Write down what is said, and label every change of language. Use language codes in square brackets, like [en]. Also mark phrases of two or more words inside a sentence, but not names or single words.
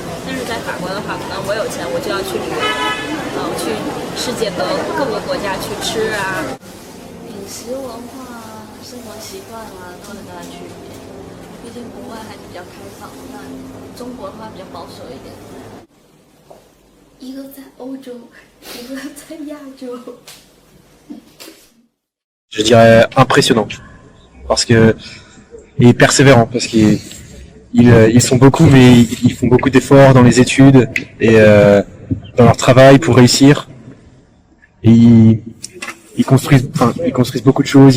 [zh] 但是在法国的话，可能我有钱我就要去旅游，去世界各个国家去吃啊。饮食文化、生活习惯啊，都很大的区别。毕竟国外还比较开放，那中国的话比较保守一点。一个在欧洲，一个在亚洲。 [fr] Je dirais impressionnant. parce que et persévérants parce qu'ils sont beaucoup, mais ils font beaucoup d'efforts dans les études et dans leur travail pour réussir. Et ils construisent beaucoup de choses.